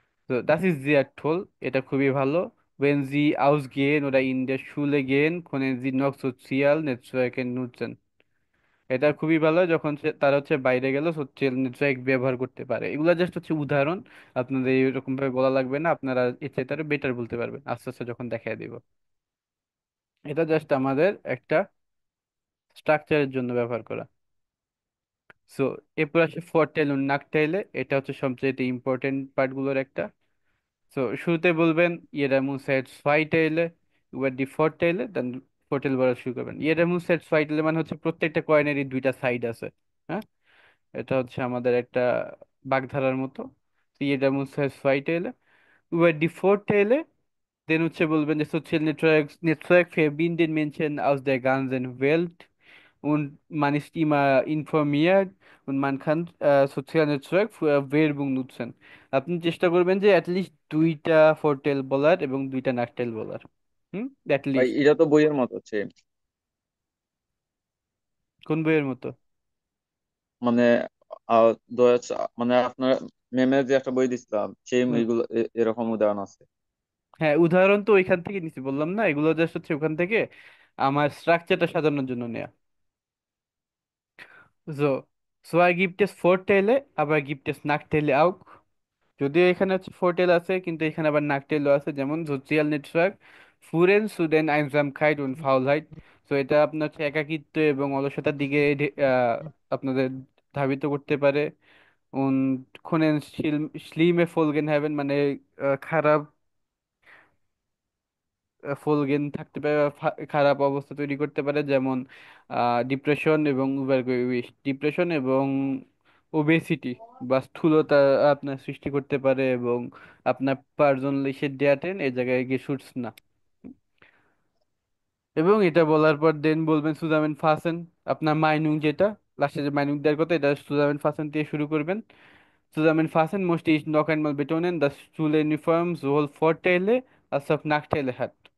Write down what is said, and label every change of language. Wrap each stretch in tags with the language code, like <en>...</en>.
<de>তো das ist sehr toll,</de> <bn>এটা খুবই ভালো।</bn> <de>Wenn Sie ausgehen oder in der Schule gehen, können Sie noch sozial Netzwerke nutzen।</de> <bn>এটা খুবই ভালো যখন তারা হচ্ছে বাইরে গেল সোশ্যাল নেটওয়ার্ক ব্যবহার করতে পারে। এগুলা জাস্ট হচ্ছে উদাহরণ, আপনাদের এরকম ভাবে বলা লাগবে না, আপনারা এর চাইতে আরো বেটার বলতে পারবেন আস্তে আস্তে যখন দেখায় দিব। এটা জাস্ট আমাদের একটা স্ট্রাকচারের জন্য ব্যবহার করা। সো এরপর আসে ফরটেল ও নাকটেইলে, এটা হচ্ছে সবচেয়ে ইম্পর্টেন্ট পার্টগুলোর একটা। সো শুরুতে বলবেন ইয়েরামুসের সোয়াইটেইলে, এবার ডি ফরটেইলে, দেন ফরটেল বলা শুরু করবেন। ইয়েরামুসের সোয়াইটেইলে মানে হচ্ছে প্রত্যেকটা কয়েনেরই দুইটা সাইড আছে। হ্যাঁ, এটা হচ্ছে আমাদের একটা বাগধারার মতো।</bn> <de>jeder muss es zweiteilen। Über die Vorteile, den</de> <bn>হচ্ছে বলবেন যে social network</bn> <de>verbinden Menschen aus der ganzen Welt und man ist immer informiert und man kann সোশ্যাল নেটওয়ার্ক für Werbung nutzen।</de> <bn>আপনি চেষ্টা করবেন যে অ্যাটলিস্ট দুইটা ফোরটেল বলার এবং দুইটা নাকটেল বলার। হুম, ভাই অ্যাটলিস্ট। এটা তো বইয়ের মতো হচ্ছে, কোন বইয়ের মতো? মানে আহ, দয়াচ মানে আপনার মেমের যে একটা বই দিছিলাম সেই হুম, এইগুলো এরকম উদাহরণ আছে। হ্যাঁ, উদাহরণ তো ওইখান থেকে নিছি, বললাম না, এগুলো জাস্ট হচ্ছে ওখান থেকে আমার স্ট্রাকচারটা সাজানোর জন্য নেয়া।</bn> <de>So, zwar gibt es Vorteile, aber gibt es Nachteile auch?</de> <bn>যদিও এখানে হচ্ছে ফোরটেল আছে, কিন্তু এখানে আবার নাকটেলও আছে। যেমন social network</bn> <de>führen zu den Einsamkeit und Faulheit।</de> <bn>তো এটা আপনার হচ্ছে একাকিত্ব এবং অলসতার দিকে আপনাদের ধাবিত করতে পারে।</bn> <de>und können schlimme Folgen haben,</de> <bn>মানে খারাপ ফলগেন থাকতে পারে বা খারাপ অবস্থা তৈরি করতে পারে। যেমন ডিপ্রেশন এবং ডিপ্রেশন এবং ওবেসিটি বা স্থূলতা আপনার সৃষ্টি করতে পারে, এবং আপনার পার্সোনালিসের ডেয়াটেন এই জায়গায় গিয়ে শুটস না। এবং এটা বলার পর দেন বলবেন সুজামেন ফাসেন, আপনার মাইনুং যেটা লাস্টে যে মাইনুং দেওয়ার কথা, এটা সুজামেন ফাসেন দিয়ে শুরু করবেন।</bn> <de>Zusammenfassend möchte ich noch einmal betonen, dass Schuluniform sowohl Vorteile als auch Nachteile hat।</de>